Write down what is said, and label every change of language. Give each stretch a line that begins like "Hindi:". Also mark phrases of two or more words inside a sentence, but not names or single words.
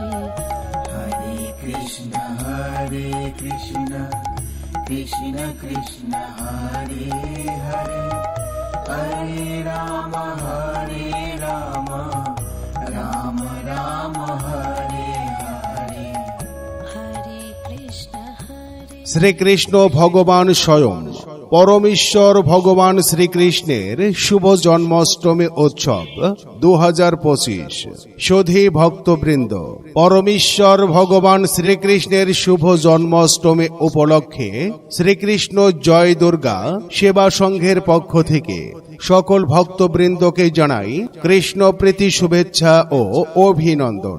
Hindi: हरे कृष्ण कृष्ण कृष्ण हरे हरे हरे राम राम राम हरे हरे हरे कृष्ण
Bangla: শ্রীকৃষ্ণ ভগবান স্বয়ং পরমেশ্বর ভগবান শ্রীকৃষ্ণের শুভ জন্মাষ্টমী উৎসব 2025 সুধী ভক্তবৃন্দ, পরমেশ্বর ভগবান শ্রীকৃষ্ণের শুভ জন্মাষ্টমী উপলক্ষে শ্রীকৃষ্ণ জয় দুর্গা সেবা সংঘের পক্ষ থেকে সকল ভক্তবৃন্দকে জানাই কৃষ্ণ প্রীতি শুভেচ্ছা ও অভিনন্দন।